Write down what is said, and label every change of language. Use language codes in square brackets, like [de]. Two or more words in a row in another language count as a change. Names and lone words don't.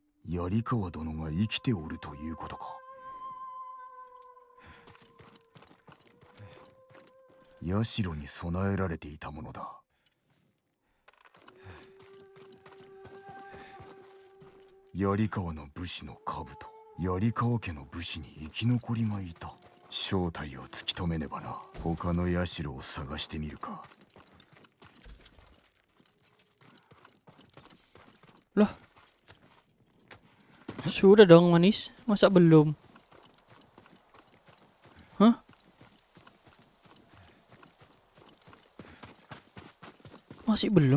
[ja] 槍川殿が生きておるということか。社に備えられていたものだ。槍川の武士の兜、槍川家の武士に生き残りがいた。正体を突き止めねばな。他の社を探してみるか。 [id] Lah, sudah dong manis, masa belum? Hah? Masih belum?